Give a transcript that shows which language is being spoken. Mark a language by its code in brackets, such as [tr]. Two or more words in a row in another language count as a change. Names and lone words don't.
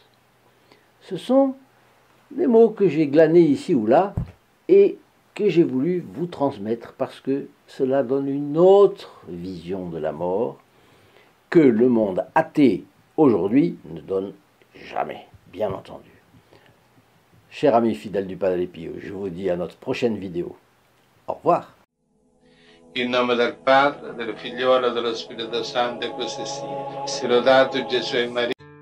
[fr] Ce sont les mots que j'ai glanés ici ou là et que j'ai voulu vous transmettre parce que cela donne une autre vision de la mort que le monde athée aujourd'hui ne donne jamais, bien entendu. Chers amis fidèles du Padre Pio, je vous dis à notre prochaine vidéo. Au revoir. [it] In nome del Padre, del Figliolo e dello Spirito Santo, e così sia. Sia lodato Gesù e Maria.